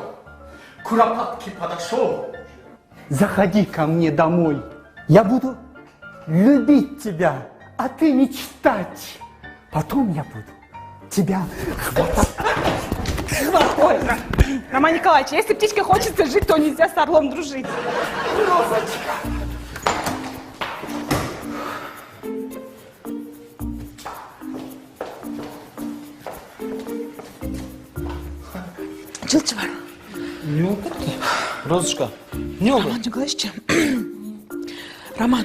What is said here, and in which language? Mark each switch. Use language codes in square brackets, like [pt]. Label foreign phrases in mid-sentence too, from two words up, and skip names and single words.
[ru] Куропатке подошел. Заходи ко мне домой. Я буду любить тебя, а ты мечтать. Потом я буду тебя хватать. Ой, Роман Николаевич, если птичке хочется жить, то нельзя с орлом дружить. Розочка. [ky] Жылчы бар. Не болуп кетти? Розочка, не болду? [ru] Роман Николаевич, Роман.